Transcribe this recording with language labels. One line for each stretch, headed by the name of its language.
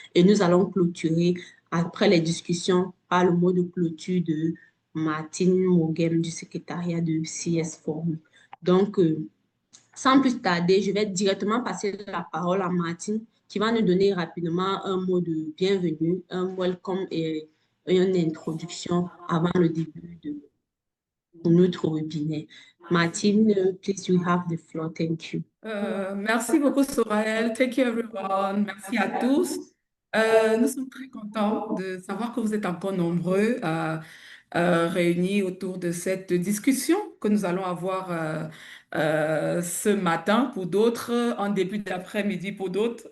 French: Et nous allons clôturer après les discussions par le mot de clôture de Martine Mogem du secrétariat de CS Forum. Donc, sans plus tarder, je vais directement passer la parole à Martine qui va nous donner rapidement un mot de bienvenue, un welcome et une introduction avant le début de notre webinaire.
English: Martine, please, you have the floor. Thank you.
French: Merci beaucoup, Sorel.
English: Thank you, everyone.
French: Merci à tous. Nous sommes très contents de savoir que vous êtes encore nombreux réunis autour de cette discussion que nous allons avoir ce matin pour d'autres, en début d'après-midi pour d'autres.